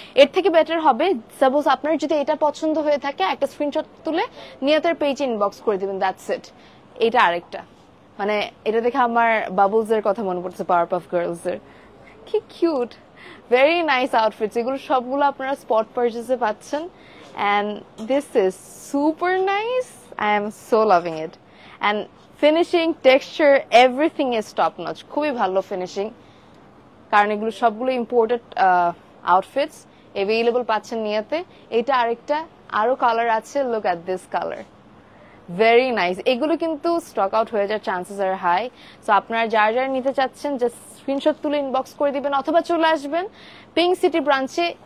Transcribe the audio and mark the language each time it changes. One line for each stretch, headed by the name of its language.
Bangla: এর থেকে বেটার হবে সাপোজ আপনার যদি এটা পছন্দ হয়ে থাকে একটা স্ক্রিনশট তুলে নিয়তের পেজে ইনবক্স করে দিবেন,
English: That's it.
Bangla: এটা আরেকটা, মানে এটা দেখে আমার বাবলস এর কথা মনে পড়ছে, পাওয়ারপাফ গার্লস এর, কি কিউট,
English: Very nice outfits.
Bangla: এগুলো সবগুলো আপনারা স্পট পারচেজে পাচ্ছেন।
English: And this is super nice. I am so loving it. And finishing, texture, everything is top notch.
Bangla: খুবই ভালো ফিনিশিং, কারণ এগুলো সবগুলো ইম্পোর্টেড আউটফিটস, অ্যাভেলেবল পাচ্ছেন নিয়াতে। এটা আরেকটা, আরো কালার আছে,
English: Look at this colour, very nice.
Bangla: এগুলো কিন্তু স্টক আউট হয়ে যাওয়ার চান্সেস আর হাই। সো আপনারা যারা নিতে চাচ্ছেন জাস্ট স্ক্রিনশট তুলে ইনবক্স করে দিবেন অথবা চলে আসবেন পিঙ্ক সিটি ব্রাঞ্চে।